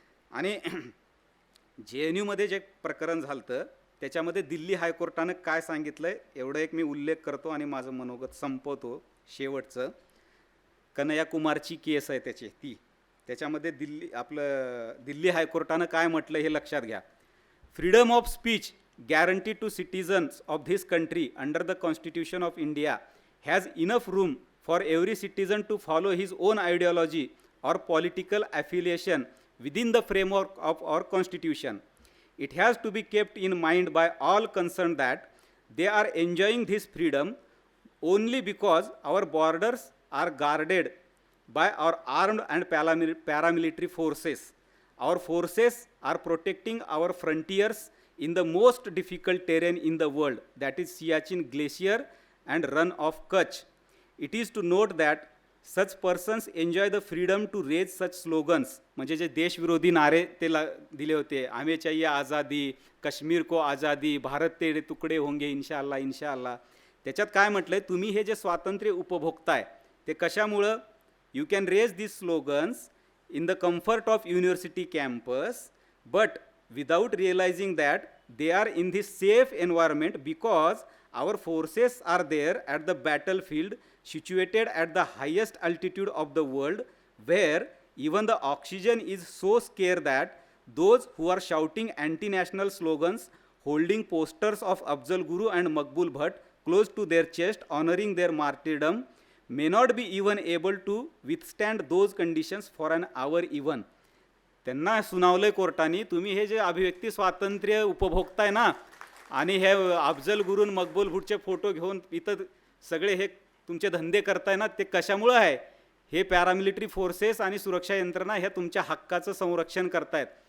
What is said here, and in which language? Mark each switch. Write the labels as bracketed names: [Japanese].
[Marathi] आणि JNUमध्ये जे प्रकरण झालं त्याच्यामध्ये दिल्ली हायकोर्टानं काय सांगितलं आहे एवढं एक मी उल्लेख करतो आणि माझं मनोगत संपवतो. शेवटचं कन्हैया कुमारची केस आहे त्याच्यामध्ये दिल्ली हायकोर्टानं काय म्हटलं हे लक्षात घ्या. [English] Freedom of speech guaranteed to citizens of this country under the Constitution of India has enough room for every citizen to follow his own ideology or political affiliation within the framework of our Constitution. It has to be kept in mind by all concerned that they are enjoying this freedom only because our borders are guarded by our armed and paramilitary forces. Our forces are protecting our frontiers in the most difficult terrain in the world, that is Siachen Glacier and Run of Kutch. It is to note that such persons enjoy the freedom to raise such slogans, [Marathi] म्हणजे जे देशविरोधी नारे ते दिले होते, [Hindi] हमें चाहिए आज़ादी, कश्मीर को आज़ादी, भारत तेरे तुकडे होंगे इंशाअल्लाह इंशाअल्लाह. [Marathi] त्याच्यात काय म्हटलंय, तुम्ही हे जे स्वातंत्र्य उपभोगताय ते कशामुळं, [English] You can raise this slogans in the comfort of university campus, but without realizing that they are in this safe environment because our forces are there at the battlefield situated at the highest altitude of the world, where even the oxygen is so scarce that those who are shouting anti-national slogans, holding posters of Afzal Guru and Maqbul Bhatt close to their chest honoring their martyrdom, may not be even able to withstand those conditions for an hour even. [Marathi] त्यांना सुनावलंय कोर्टाने, तुम्ही हे जे अभिव्यक्ती स्वातंत्र्य उपभोगताय ना आणि हे अफजल गुरून मकबूल भुट्टचे फोटो घेऊन इथं सगळे हे तुमचे धंदे करताय ना, ते कशामुळं आहे, हे पॅरामिलिटरी फोर्सेस आणि सुरक्षा यंत्रणा ह्या तुमच्या हक्काचं संरक्षण करतायत.